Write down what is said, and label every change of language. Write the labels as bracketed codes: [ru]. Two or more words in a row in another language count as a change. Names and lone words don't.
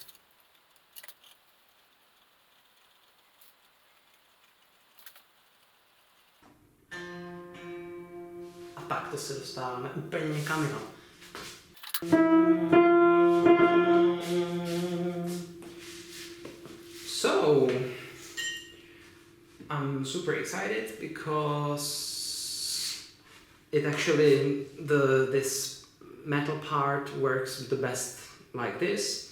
[cs] A pak to se dostáváme úplně někam jinam. [en] So, I'm super excited because it actually, this metal part works the best like this.